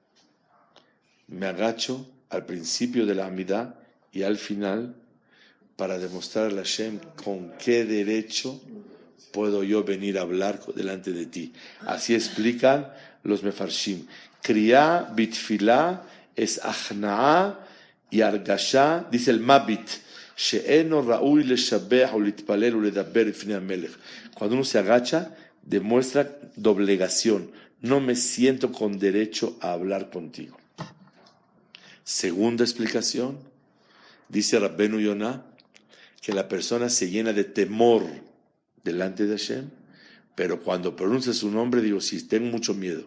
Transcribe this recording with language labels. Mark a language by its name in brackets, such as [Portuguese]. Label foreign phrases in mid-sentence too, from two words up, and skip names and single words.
[Spanish] Me agacho al principio de la Amidá y al final para demostrarle a Hashem con qué derecho puedo yo venir a hablar delante de ti. Así explican los mefarshim. [Hebrew] כריעה בתפילה היא הכנעה והרגשה, [Spanish] dice el Mabit, [Hebrew] שאינו ראוי לשבח או להתפלל או לדבר לפני המלך. [Spanish] Cuando uno se agacha, demuestra doblegación. No me siento con derecho a hablar contigo. Segunda explicación, dice Rabbenu Yonah, que la persona se llena de temor delante de Hashem, pero cuando pronuncia su nombre, digo, sí, tengo mucho miedo.